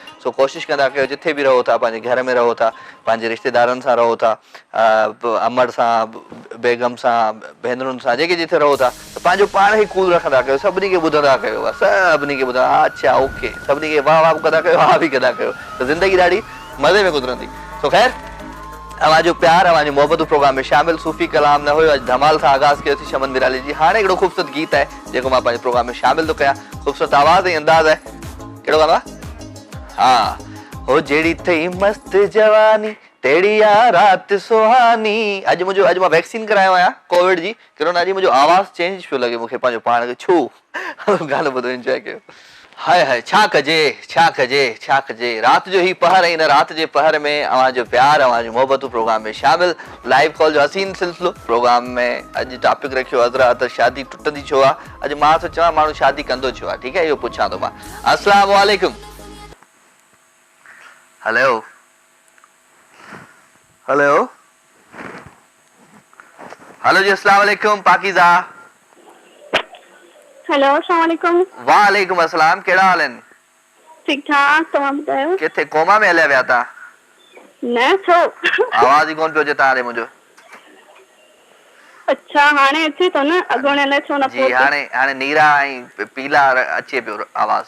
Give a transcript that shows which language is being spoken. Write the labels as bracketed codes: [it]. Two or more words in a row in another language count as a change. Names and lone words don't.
[sd] सो कोशिशि कंदा कयो जिथे बि रहो था, पंहिंजे घर में रहो था, पंहिंजे रिश्तेदारनि सां रहो था, अमड़ सां, बेगम सां, भेनरुनि सां, जेके जिथे रहो था त पंहिंजो पाण खे कूल रखंदा कयो, सभिनी खे ॿुधंदा कयो, सभिनी खे ॿुधंदा हा अच्छा ओके, सभिनी खे वाह वाह कंदा कयो, हा बि कंदा कयो, त ज़िंदगी ॾाढी मज़े में गुज़रंदी। तो ख़ैर अवांजो प्यार अवांजो मोहब्बत प्रोग्राम में शामिल सूफ़ी कलाम न हुयो, अॼु धमाल सां आगाज़ कयोसीं शमन मिराली जी। हाणे हिकिड़ो ख़ूबसूरत गीत आहे जेको मां पंहिंजे प्रोग्राम में शामिल थो कयां, ख़ूबसूरत आवाज़ ऐं अंदाज़ आहे। कहिड़ो गानो आहे? हाँ हो जहिड़ी थई मस्त जवानी तेड़ी आ रात सुहानी। अॼु मां वैक्सीन करायो आहियां कोविड जी, कोरोना जी, मुंहिंजो आवाज़ चेंज पियो लॻे मूंखे पंहिंजो पाण खे छो। गानो ॿुधो एंजॉय कयो। हाय हाय छा कजे रात जो ही पहर ऐं हिन रात जे पहर में अवांजो प्यार अवांजो मोहब्बत प्रोग्राम में शामिल [en] live call [sd] जो हसीन सिलसिलो प्रोग्राम में अॼु टॉपिक रखियो अज़रा त शादी टुटंदी छो आहे। अॼु मां थो चवां माण्हू शादी कंदो छो आहे, ठीकु आहे, इहो पुछां थो मां। [ar] السلام عليكم. [en] Hello hello hello जी [ar] السلام عليكم [en] पाकीज़ा। [ar] हेलो السلام عليكم. وعليكم السلام, [sd] कहिड़ा हाल आहिनि? ठीक ठाक, तव्हां ॿुधायो? किथे कोमा में हलिया विया था? न छो आवाज़ ई कोन पियो अचे तव्हां ॾे मुंहिंजो। अच्छा हाणे अचे थो न, अॻोणे न छो न जी हाणे नीरा ऐं पीला अचे पियो आवाज़।